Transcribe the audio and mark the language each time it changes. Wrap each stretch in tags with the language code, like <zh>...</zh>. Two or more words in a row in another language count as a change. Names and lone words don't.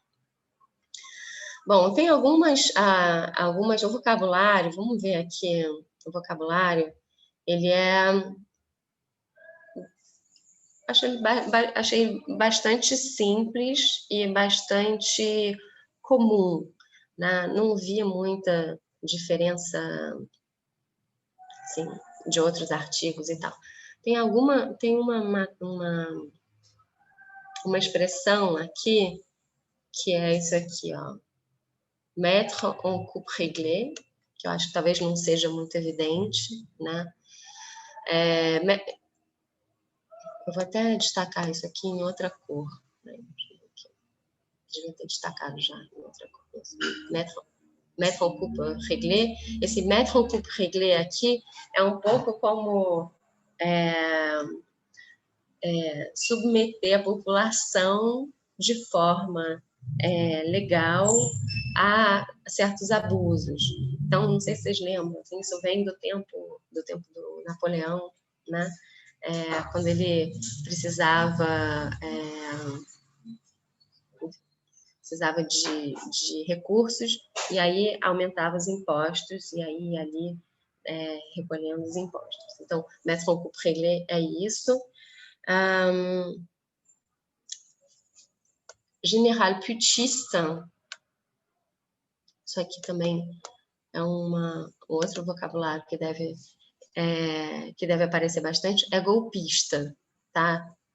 <pt>Bom, tem algumas, o vocabulário, vamos ver aqui, o vocabulário, ele achei bastante simples e bastante comum, né? Não via muita diferença, assim, de outros artigos e tal. Tem uma expressão aqui, que é isso aqui, ó.</pt> <fr>Mettre en coupe réglée,</fr> <pt>que eu acho que talvez não seja muito evidente, né? Eu vou até destacar isso aqui em outra cor, né? Devia ter destacado já em outra cor.</pt> <fr>Mètre coupe réglé.</fr> <pt>Esse</pt> <fr>mètre coupe réglé</fr> <pt>aqui é um pouco como submeter a população de forma legal a certos abusos. Então, não sei se vocês lembram, assim, isso vem do tempo do Napoleão, né? Quando ele precisava de recursos, e aí aumentava os impostos, e aí ali recolhendo os impostos. Então,</pt> <fr>mètre coupe réglé</fr> <pt>é isso.</pt> <fr>Général putschiste,</fr> <pt>isso aqui também é outro vocabulário que deve aparecer bastante, é golpista, tá?</pt>